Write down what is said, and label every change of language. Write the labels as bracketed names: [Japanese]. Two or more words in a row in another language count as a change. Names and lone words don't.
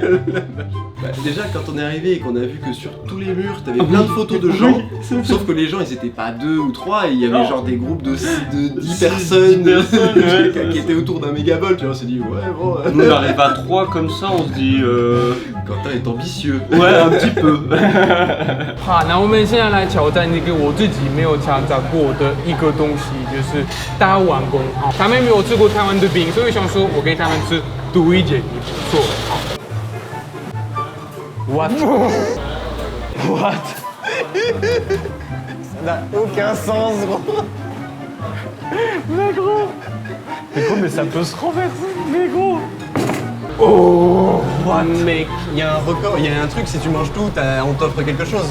[French] Bah, déjà quand on est arrivé et qu'on a vu que sur tous les murs t'avais plein de photos de gens, sauf que les gens ils étaient pas 2 ou 3 et il y avait genre des groupes de 10 personnes qui étaient autour d'un méga bol, tu vois, on s'est dit ouais bon... Nous on arrive à 3 comme ça, on se dit Quentin est ambitieux. Ouais, un petit peu. [Chinese] 好，那我们现在来挑战一个我自己没有尝到过的一个东西，就是大碗公。他们没有吃过台湾的饼，所以想说我给他们吃多一点也不错。 [English] What? What? [French] Ça n'a aucun sens, gros. Mais gros. Mais gros, mais ça peut se renverser, mais gros. [English] Oh, what? [French] Mec, il y a un record, il y a un truc, si tu manges tout, on t'offre quelque chose.